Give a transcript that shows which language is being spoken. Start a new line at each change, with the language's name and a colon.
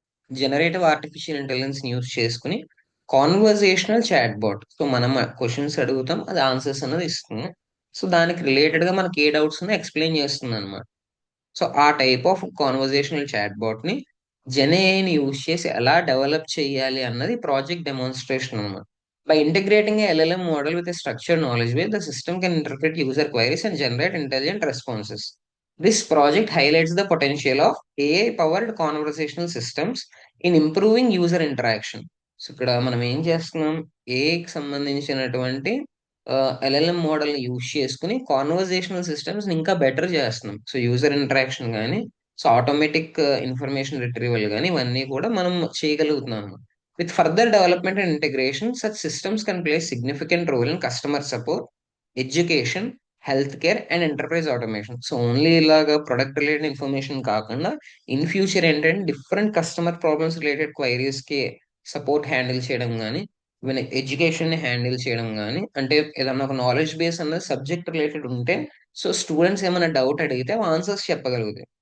Telugu: Generative artificial intelligence use చేసుకొని conversational chatbot. So, మనం questions అడుగుతాం. అది ఆన్సర్స్ అనేది ఇస్తుంది. సో, దానికి రిలేటెడ్‌గా మనకి ఏ డౌట్స్ ఉన్నాయో ఎక్స్‌ప్లెయిన్ చేస్తుందన్నమాట. సో, ఆ టైప్ ఆఫ్ కాన్వర్జేషనల్ చాట్‌బాట్‌ని జెన్‌ఏఐని యూజ్ చేసి ఎలా డెవలప్ చేయాలి అన్నది ప్రాజెక్ట్ డెమాన్‌స్ట్రేషన్ అన్నమాట.
English: By integrating a LLM model with a structured knowledge base, the system can interpret user queries and generate intelligent responses. This project highlights the potential of AI-powered conversational systems in improving user interaction.
Telugu: So ఇక్కడ మనం ఏం చేస్తున్నాం? ఏఐకి సంబంధించినటువంటి LLM మోడల్‌ని use చేసుకొని conversational సిస్టమ్స్‌ని ఇంకా better చేస్తున్నాం. So user interaction గాని, సో ఆటోమేటిక్ ఇన్ఫర్మేషన్ రిట్రీవల్ గాని ఇవన్నీ కూడా మనం చేయగలుగుతున్నాం.
English: With further development and integration, such systems can play a significant role in customer support, education, healthcare, and enterprise automation.
Telugu: So only ఇలాగా product related information కాకుండా in future ఏంటంటే different customer problems related క్వైరీస్‌కి support handle చేయడం గాని, even ఎడ్యుకేషన్‌ని handle చేయడం గాని, అంటే ఏదన్నా ఒక నాలెడ్జ్ బేస్ అన్నది సబ్జెక్ట్ రిలేటెడ్ ఉంటే, సో స్టూడెంట్స్ ఏమైనా డౌట్ అడిగితే ఆన్సర్స్ చెప్పగలుగుతాయి.